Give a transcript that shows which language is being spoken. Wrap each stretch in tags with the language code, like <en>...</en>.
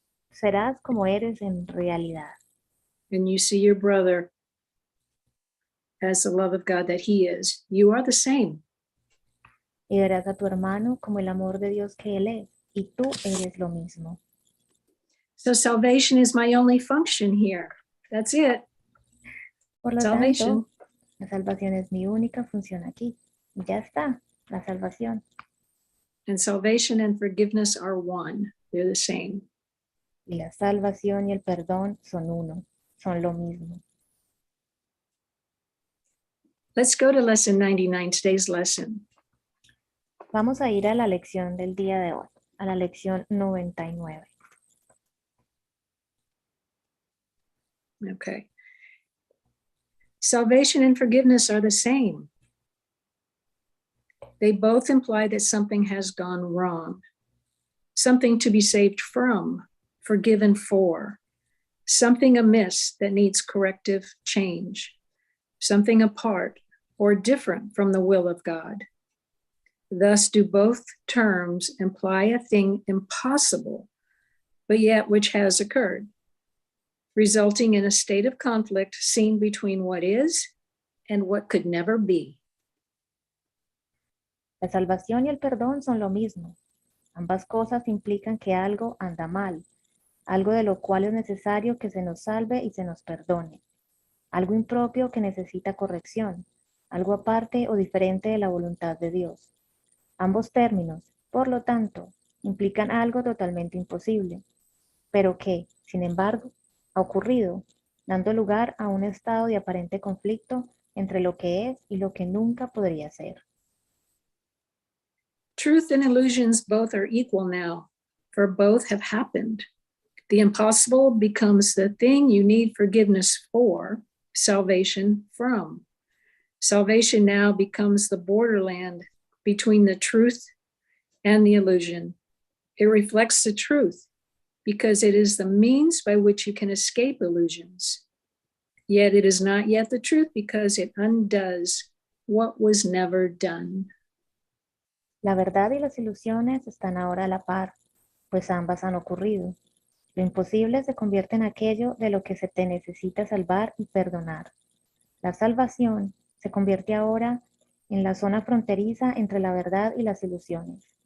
<es>Serás como eres en realidad.</es> <en>And you see your brother as the love of God that he is. You are the same.</en> <es>Y verás a tu hermano como el amor de Dios que él es. Y tú eres lo mismo.</es> <en>So salvation is my only function here. That's it.</en> <es>Por lo</es> <en>Salvation.</en> <es>tanto, la salvación es mi única función aquí. Y ya está, la salvación.</es> <en>And salvation and forgiveness are one. They're the same.</en> <es>Y la salvación y el perdón son uno, son lo mismo.</es> <en>Let's go to lesson 99, today's lesson.</en> <es>Vamos a ir a la lección del día de hoy, a la lección 99.</es> <en>Okay. Salvation and forgiveness are the same. They both imply that something has gone wrong, something to be saved from, forgiven for, something amiss that needs corrective change, something apart or different from the will of God. Thus do both terms imply a thing impossible, but yet which has occurred, resulting in a state of conflict seen between what is and what could never be.</en> <es>La salvación y el perdón son lo mismo. Ambas cosas implican que algo anda mal, algo de lo cual es necesario que se nos salve y se nos perdone, algo impropio que necesita corrección, algo aparte o diferente de la voluntad de Dios. Ambos términos, por lo tanto, implican algo totalmente imposible, pero que, sin embargo, ha ocurrido, dando lugar a un estado de aparente conflicto entre lo que es y lo que nunca podría ser.</es> <en>Truth and illusions both are equal now, for both have happened. The impossible becomes the thing you need forgiveness for, salvation from. Salvation now becomes the borderland between the truth and the illusion. It reflects the truth because it is the means by which you can escape illusions. Yet it is not yet the truth because it undoes what was never done.</en> <es>La verdad y las ilusiones están ahora a la par, pues ambas han ocurrido. Lo imposible se convierte en aquello de lo que se te necesita salvar y perdonar. La salvación se convierte ahora en la zona fronteriza entre la verdad y las ilusiones.</es>